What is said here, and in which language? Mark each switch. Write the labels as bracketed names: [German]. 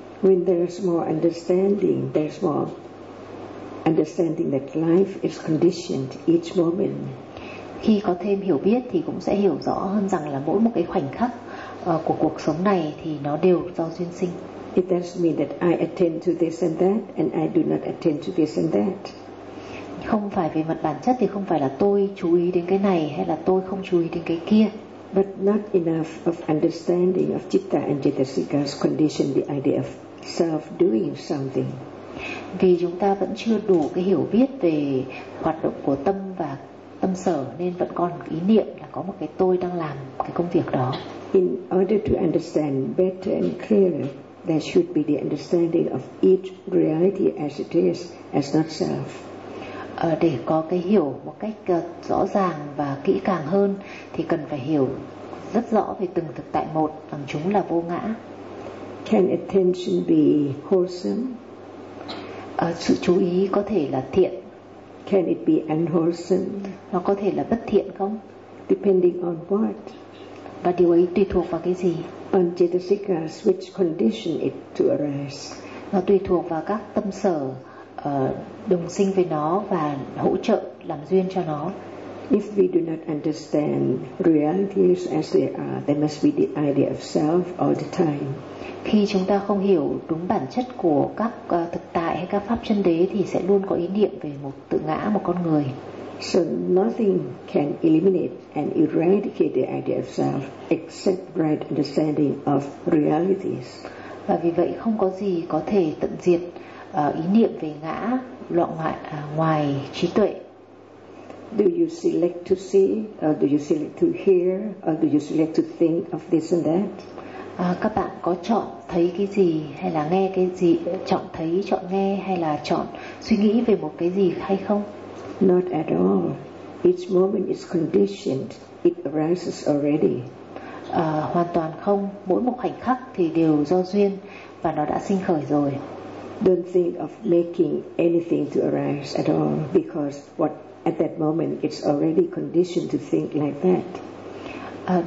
[English] When there's more understanding, there's more understanding that life is conditioned each moment. [Vietnamese] Khi có thêm hiểu biết thì cũng sẽ hiểu rõ hơn rằng là mỗi một cái khoảnh khắc của cuộc sống này thì nó đều do duyên sinh. [English] It doesn't mean that I attend to this and that, and I do not attend to this and that. [Vietnamese] Không phải về mặt bản chất thì không phải là tôi chú ý đến cái này hay là tôi không chú ý đến cái kia. [English] But not enough of understanding of citta and cetasika's condition the idea of self doing something. [Vietnamese] Vì chúng ta vẫn chưa đủ cái hiểu biết về hoạt động của tâm và tâm sở, nên vẫn còn ý niệm là có một cái tôi đang làm cái công việc đó. [English] In order to understand better and clearer, there should be the understanding of each reality as it is, as not self. [Vietnamese] Để có cái hiểu một cách rõ ràng và kỹ càng hơn thì cần phải hiểu rất rõ về từng thực tại một rằng chúng là vô ngã. [English] Can attention be wholesome? [Vietnamese] Sự chú ý có thể là thiện. [English] Can it be unwholesome? [Vietnamese] Nó có thể là bất thiện không? [English] Depending on what? [Vietnamese] Và điều ấy tùy thuộc vào cái gì? [English] On chetasikas which condition it to arise. [Vietnamese] Nó tùy thuộc vào các tâm sở đồng sinh với nó và hỗ trợ làm duyên cho nó. [English] If we do not understand realities as they are, there must be the idea of self all the time. [Vietnamese] Khi chúng ta không hiểu đúng bản chất của các thực tại hay các pháp chân đế thì sẽ luôn có ý niệm về một tự ngã, một con người. [English] So nothing can eliminate and eradicate the idea of self except right understanding of realities. [Vietnamese] Và vì vậy không có gì có thể tận diệt ý niệm về ngã loạn ngoại ngoài trí tuệ. [English] Do you select to see, or do you select to hear, or do you select to think of this and that? [Vietnamese] Các bạn có chọn thấy cái gì hay là nghe cái gì, chọn thấy, chọn nghe hay là chọn suy nghĩ về một cái gì hay không? [English] Not at all. Each moment is conditioned. It arises already. [Vietnamese] Hoàn toàn không. Mỗi một khoảnh khắc thì đều do duyên và nó đã sinh khởi rồi. [English] Don't think of making anything to arise at all, because what at that moment it's already conditioned to think like that.